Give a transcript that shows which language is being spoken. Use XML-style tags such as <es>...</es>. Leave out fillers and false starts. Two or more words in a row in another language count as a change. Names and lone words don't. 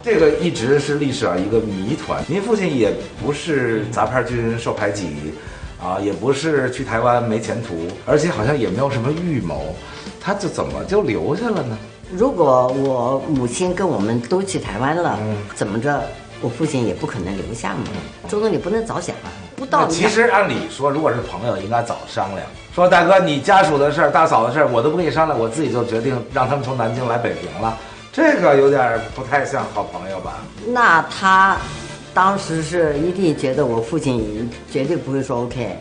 <zh>這個一直是歷史上一個謎團。您父親也不是杂牌軍受排擠啊，也不是去台灣沒前途，而且好像也沒有什麼預謀，他就怎么就留下了呢？如果我母親跟我們都去台灣了，怎么着，我父親也不可能留下嘛。周总理不能早想啊，不到。其實按理說，如果是朋友，應該早商量。說大哥，你家屬的事兒、大嫂的事兒，我都不跟你商量，我自己就決定讓他們從南京來北平了。這個有點不太像好朋友吧？那他當時是一定覺得我父親絕對不會說 OK。</zh>